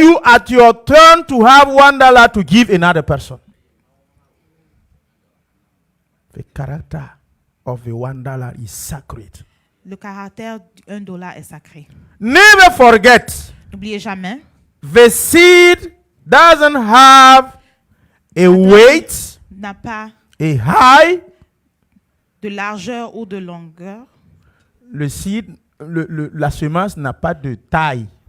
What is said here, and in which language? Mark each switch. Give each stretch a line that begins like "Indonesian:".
English: you at your turn to have $1 to give another person. The character of the $1 is sacred.
French: Le caractère du $1 est sacré.
English: Never forget,
French: N'oubliez jamais,
English: the seed doesn't have a weight,
French: n'a pas
English: a high.
French: de largeur ou de longueur. Le seed, la semence n'a pas de taille.